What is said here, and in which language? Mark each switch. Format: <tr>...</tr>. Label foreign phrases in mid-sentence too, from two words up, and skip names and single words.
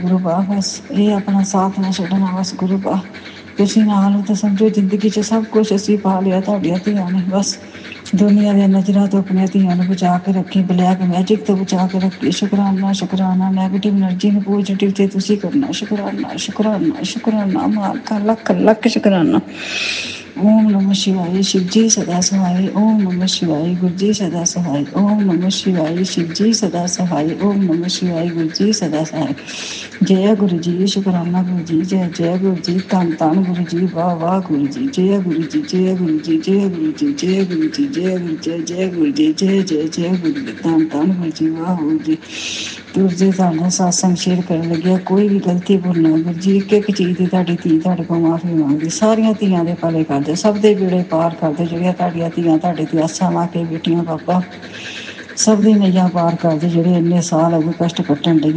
<pa>ਗੁਰੂ ਬਾਬਾ ਬਸ ਇਹ ਆਪਣਾ ਸਾਥ ਨਾ ਛੱਡਣਾ, ਬਸ ਗੁਰੂ ਬਾਬਾ ਤੁਸੀਂ ਨਾਲ ਹੋ ਤਾਂ ਸਮਝੋ ਜ਼ਿੰਦਗੀ 'ਚ ਸਭ ਕੁਛ ਅਸੀਂ ਪਾ ਲਿਆ ਤੁਹਾਡੀਆਂ ਧੀਆਂ ਨੇ। ਬਸ ਦੁਨੀਆ ਦੀਆਂ ਨਜ਼ਰਾਂ ਤੋਂ ਆਪਣੀਆਂ ਧੀਆਂ ਨੂੰ ਬਚਾ ਕੇ ਰੱਖੀ,</pa> <en>black magic</en> <pa>ਤੋਂ ਬਚਾ ਕੇ ਰੱਖੀ। ਸ਼ੁਕਰਾਨਾ ਸ਼ੁਕਰਾਨਾ,</pa> <en>negative energy</en> <pa>ਨੂੰ ਪੋਜ਼ੀਟਿਵ 'ਤੇ ਤੁਸੀਂ ਕਰਨਾ। ਸ਼ੁਕਰਾਨਾ ਸ਼ੁਕਰਾਨਾ ਸ਼ੁਕਰਾਨਾ ਮਾਲਕਾ, ਲੱਖ ਲੱਖ ਸ਼ੁਕਰਾਨਾ।</pa> <hi>ओम नमः शिवाय शिव जी सदा सहाय, ओम नमः शिवाय गुरु जी सदा सहाय, ओम नमः शिवाय शिव जी सदा सहाय, ओम नमः शिवाय गुरु जी सदा सहाय। जय गुरु जी, शुकराना गुरु जी, जय जय गुरु जी, धन धन गुरु जी, वाह वाह गुरु जी, जय गुरु जी, जय गुरु जी, जय गुरु जी, जय गुरु जी, जय गुरु, जय जय गुरु जी, जय जय जय गुरु जी, धन धन गुरु जी, वाह गुरु जी।</hi> <pa>ਗੁਰੂ ਜੀ ਤੁਹਾਡਾ ਸਤਸੰਗ ਸ਼ੇਅਰ ਕਰਨ ਲੱਗਿਆ ਕੋਈ ਵੀ ਗਲਤੀ ਭੁੱਲਣਾ ਗੁਰੂ ਜੀ, ਇੱਕ ਇੱਕ ਚੀਜ਼ ਦੀ ਤੁਹਾਡੀ ਧੀ ਤੁਹਾਡੇ ਕੋਲ ਮਾਫੀ ਮੰਗਦੀ। ਸਾਰੀਆਂ ਧੀਆਂ ਦੇ ਭਲੇ ਕਰਦੇ, ਸਭ ਦੇ ਬੇੜੇ ਪਾਰ ਕਰਦੇ, ਜਿਹੜੀਆਂ ਤੁਹਾਡੀਆਂ ਧੀਆਂ ਤੁਹਾਡੇ ਤੇ ਆਸਾਂ ਲਾ ਕੇ ਬੈਠੀਆਂ ਬਾਬਾ, ਸਭ ਦੀ ਨਈਆਂ ਪਾਰ ਕਰਦੇ, ਜਿਹੜੇ ਇੰਨੇ ਸਾਲ ਅਗੇ ਕਸ਼ਟ ਕੱਟਣ ਡਈਆਂ।</pa>